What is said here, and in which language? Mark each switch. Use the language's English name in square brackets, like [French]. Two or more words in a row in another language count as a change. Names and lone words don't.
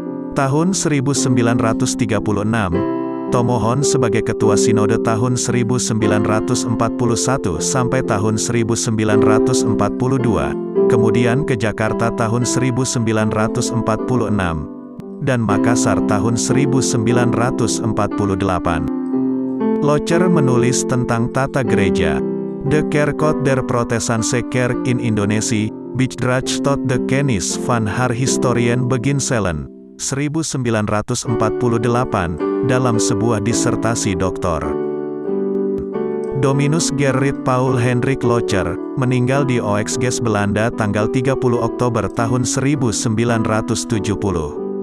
[Indonesian] Tahun 1936, Tomohon sebagai Ketua Sinode tahun 1941 sampai tahun 1942, kemudian ke Jakarta tahun 1946, dan Makassar tahun 1948. Locher menulis tentang tata gereja. [Dutch] De Kerkot der Protestantse Kerk in Indonesië, Bijdrage tot de kennis van haar historien beginselen. [Indonesian] 1948, dalam sebuah disertasi doktor. Dominus Gerrit Paul Hendrik Locher, meninggal di Oexges, Belanda tanggal 30 Oktober tahun 1970.